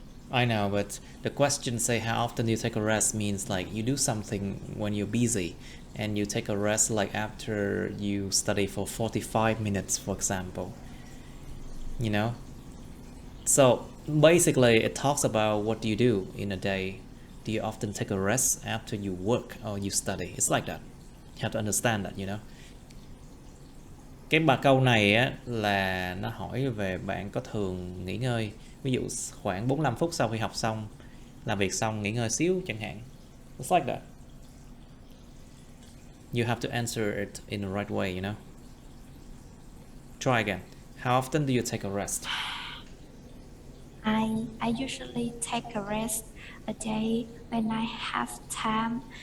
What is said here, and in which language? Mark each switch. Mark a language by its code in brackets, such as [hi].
[en] I know, but the question say how often do you take a rest means like you do something when you're busy and you take a rest like after you study for 45 minutes, for example. You know? So basically it talks about what do you do in a day. Do you often take a rest after you work or you study? It's like that. You have to understand that, you know. [vi] Cái câu này á là nó hỏi về bạn có thường nghỉ ngơi, ví dụ khoảng 45 phút sau khi học xong, làm việc xong nghỉ ngơi xíu chẳng hạn. [en] It's like that. You have to answer it in the right way, you know. Try again. How often do you take a rest? I usually take a rest a day when I have time.